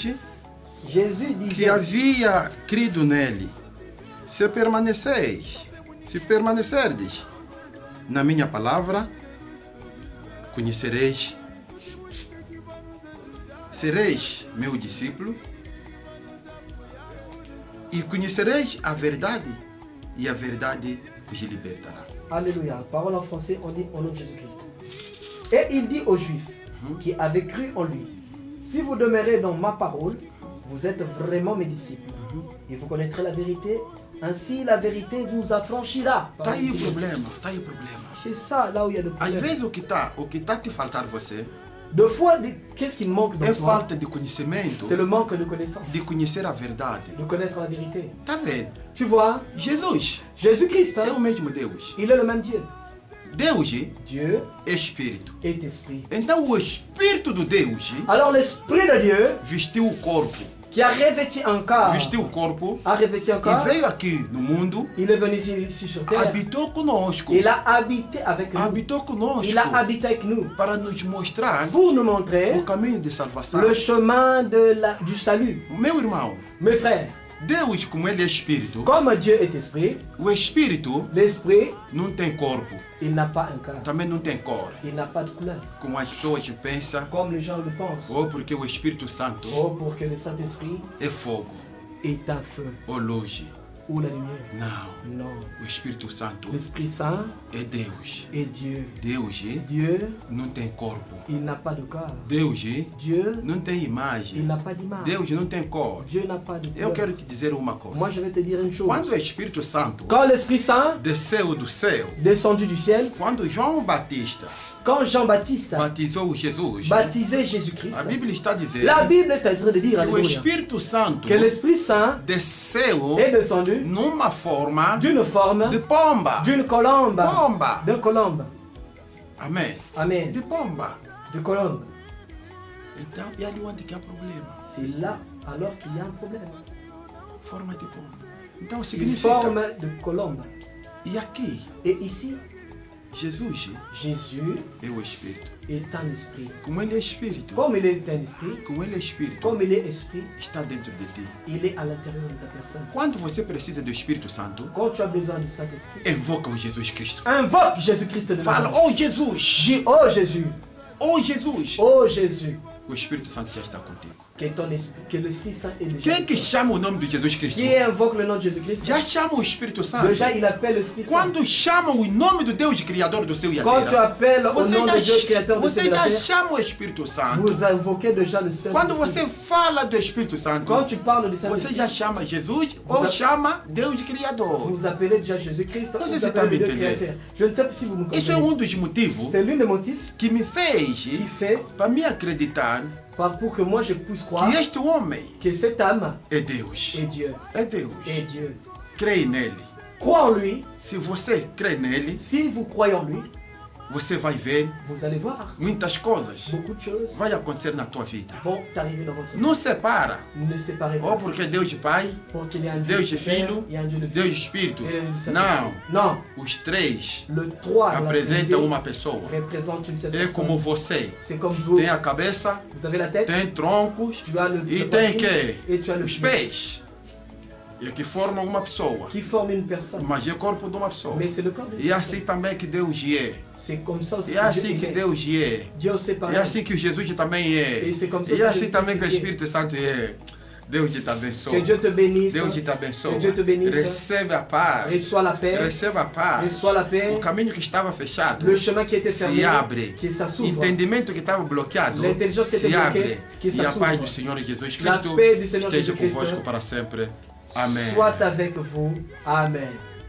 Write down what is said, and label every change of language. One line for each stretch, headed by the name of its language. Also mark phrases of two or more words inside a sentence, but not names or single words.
French: Jésus que disait
Portuguese: havia crido nele: se permanecerdes na minha palavra, conhecereis, sereis meu discípulo e conhecereis a verdade, e a verdade vos libertará.
French: Alléluia. Parole en français, on dit au nom de Jésus-Christ. Et il dit aux Juifs qui avaient cru en lui, si vous demeurez dans ma parole, vous êtes vraiment mes disciples. Et vous connaîtrez la vérité, ainsi la vérité vous affranchira.
Portuguese: Tá aí o problema, tá aí o problema.
French: C'est ça, là où il y a le
Portuguese: Às
French: problème.
Portuguese: vezes o que tá te faltar você
French: Deux fois, qu'est-ce qui manque dans
Portuguese: é
French: toi?
Portuguese: falta de conhecimento,
French: C'est le manque de connaissance,
Portuguese: de conhecer a verdade.
French: de connaître la vérité.
Portuguese: Tá vendo?
French: Tu vois,
Portuguese: Jesus
French: Jésus-Christ,
Portuguese: é o
French: hein,
Portuguese: mesmo Deus.
French: il est le même Dieu.
Portuguese: Deus
French: Dieu
Portuguese: é Espírito.
French: est esprit.
Portuguese: Então o Espírito do Deus
French: Alors l'esprit de Dieu
Portuguese: vestiu o corpo,
French: qui a revêti un corps,
Portuguese: vestiu o corpo
French: a revêti un
Portuguese: e
French: corps,
Portuguese: veio aqui no mundo,
French: il est venu ici sur terre.
Portuguese: habitou conosco,
French: Il a habité avec nous.
Portuguese: habitou conosco
French: Il a habité avec nous
Portuguese: para nos mostrar
French: pour nous montrer
Portuguese: o caminho de salvação.
French: le chemin du salut.
Portuguese: Meu irmão,
French: Mes frères,
Portuguese: Deus, como ele é Espírito,
French: comme Dieu est esprit,
Portuguese: o Espírito
French: l'esprit,
Portuguese: não tem corpo,
French: il n'a pas un corps.
Portuguese: também não tem cor,
French: Il n'a pas de couleur.
Portuguese: como as pessoas pensam,
French: Comme les gens le pensent.
Portuguese: ou porque o Espírito Santo
French: Oh, pour que le Saint-Esprit
Portuguese: é fogo,
French: est un feu
Portuguese: ou luz.
French: ou la lumière.
Portuguese: Não,
French: Non.
Portuguese: o Espírito Santo
French: L'Esprit Saint
Portuguese: é Deus.
French: est Dieu.
Portuguese: Deus
French: Dieu,
Portuguese: não tem corpo.
French: il n'a pas de corps.
Portuguese: Deus
French: Dieu,
Portuguese: não tem
French: il
Portuguese: imagem.
French: n'a pas d'image.
Portuguese: Deus não tem cor.
French: Dieu n'a pas de
Portuguese: Eu
French: couleur.
Portuguese: quero te dizer uma
French: Moi,
Portuguese: coisa.
French: je vais te dire une chose.
Portuguese: Quando o Espírito Santo
French: Quand l'Esprit Saint
Portuguese: desceu do céu,
French: descendu du ciel,
Portuguese: quando João Batista
French: quand Jean-Baptiste
Portuguese: batizou Jesus,
French: baptisait Jésus-Christ,
Portuguese: a Bíblia está dizendo
French: la Bible est en train de dire
Portuguese: que o
French: alléluia,
Portuguese: Espírito Santo
French: que l'Esprit Saint
Portuguese: desceu
French: est descendu
Portuguese: numa forma
French: d'une forme,
Portuguese: de pomba.
French: d'une colombe,
Portuguese: Pomba.
French: d'un colombe.
Portuguese: Amém.
French: Amen.
Portuguese: De pomba.
French: De colombe.
Portuguese: Então, e ali onde que há problema?
French: C'est là alors qu'il y a un problème.
Portuguese: Forma de pomba. Então
French: Une
Portuguese: significa.
French: forme de colombe.
Portuguese: E aqui,
French: Et ici,
Portuguese: Jesus
French: Jésus
Portuguese: é o Espírito.
French: est un esprit.
Portuguese: Como ele é Espírito,
French: Comme il est un esprit,
Portuguese: como ele é Espírito,
French: comme il est esprit,
Portuguese: está dentro de ti.
French: il est à l'intérieur de ta personne.
Portuguese: Quando você precisa do Espírito Santo,
French: Quand tu as besoin du Saint-Esprit,
Portuguese: invoca o Jesus Cristo.
French: invoque Jésus-Christ de
Portuguese: Fala,
French: Nazareth.
Portuguese: oh Jesus!
French: Dis, oh Jésus,
Portuguese: Oh Jesus!
French: oh Jésus,
Portuguese: O Espírito Santo já está contigo.
French: que ton esprit, que l'Esprit Saint est déjà.
Portuguese: Quem
French: avec que toi.
Portuguese: chama o nome de Jesus Cristo?
French: Qui invoque le nom de Jésus-Christ?
Portuguese: Já chama o Espírito Santo.
French: Déjà, il appelle l'Esprit Saint.
Portuguese: Quando chama o nome do Deus Criador do céu e a
French: Quand tu
Portuguese: terra,
French: appelles au nom de Dieu créateur de
Portuguese: você
French: ciel et de la
Portuguese: já
French: terre,
Portuguese: chama o Espírito Santo.
French: vous invoquez déjà le
Portuguese: Quando
French: Saint-Esprit.
Portuguese: você fala do Espírito Santo,
French: Quand tu parles du
Portuguese: você
French: Saint-Esprit,
Portuguese: já chama Jesus ou chama Deus Criador.
French: vous appelez déjà Jésus-Christ.
Portuguese: Não
French: Vous
Portuguese: sei se
French: appelez
Portuguese: tá me
French: le Dieu
Portuguese: entendendo.
French: créateur. Je ne sais pas si vous me
Portuguese: Isso é
French: comprenez.
Portuguese: dos motivos
French: C'est l'un des motifs
Portuguese: que me fez
French: qui fait
Portuguese: para me acreditar
French: pour que moi je puisse croire
Portuguese: que este homem
French: que cette âme
Portuguese: é Deus.
French: est Dieu.
Portuguese: É Deus.
French: Est Dieu.
Portuguese: Creia nele.
French: Crois en lui.
Portuguese: Se você crê nele,
French: Si vous croyez en lui,
Portuguese: você vai ver
French: vous allez voir
Portuguese: muitas coisas
French: beaucoup de choses
Portuguese: vai acontecer na tua vida.
French: vont arriver dans votre vie.
Portuguese: Não separa.
French: Ne séparez
Portuguese: Ou
French: pas.
Portuguese: porque Deus Pai,
French: Pour qu'il y ait un Dieu
Portuguese: Deus
French: le Père,
Portuguese: Filho,
French: il y a un Dieu le
Portuguese: Deus
French: Fils
Portuguese: Espírito.
French: et le Saint-Esprit.
Portuguese: Não.
French: Non.
Portuguese: Os três
French: Le 3 la Trinité,
Portuguese: apresentam uma pessoa.
French: représente une seule
Portuguese: É
French: personne.
Portuguese: como você.
French: C'est comme vous.
Portuguese: Tem a cabeça,
French: Vous avez la tête,
Portuguese: tem troncos
French: tu as le
Portuguese: e
French: le
Portuguese: tem
French: poitrine, et tu as le
Portuguese: os
French: pied,
Portuguese: pés. E que formam uma pessoa.
French: qui forme une personne.
Portuguese: Mas é o corpo de uma pessoa.
French: Mais c'est le corps de
Portuguese: E
French: Dieu.
Portuguese: é assim também que Deus é.
French: C'est comme ça aussi
Portuguese: E é
French: que Dieu
Portuguese: assim que
French: est.
Portuguese: Deus é.
French: Dieu sait pas.
Portuguese: É assim que Jesus também é.
French: E c'est comme ça
Portuguese: E é
French: que
Portuguese: assim Jesus também que o Cristo é. Espírito Santo é. Deus te abençoe.
French: Que Dieu te bénisse.
Portuguese: Deus te abençoe.
French: Que Dieu te bénisse.
Portuguese: Recebe a paz.
French: Reçois la paix.
Portuguese: Receba a paz.
French: Reçois la paix.
Portuguese: O caminho que estava fechado
French: Le chemin qui était fermé,
Portuguese: se abre.
French: que ça s'ouvre.
Portuguese: Entendimento que estava bloqueado
French: L'intelligence qui
Portuguese: se
French: était bloquée,
Portuguese: abre.
French: que ça
Portuguese: E a paz
French: s'ouvre.
Portuguese: do Senhor Jesus
French: La
Portuguese: Cristo
French: paix du Seigneur
Portuguese: esteja
French: Jésus-Christ
Portuguese: convosco para sempre. Amém.
French: soit avec vous. Amen.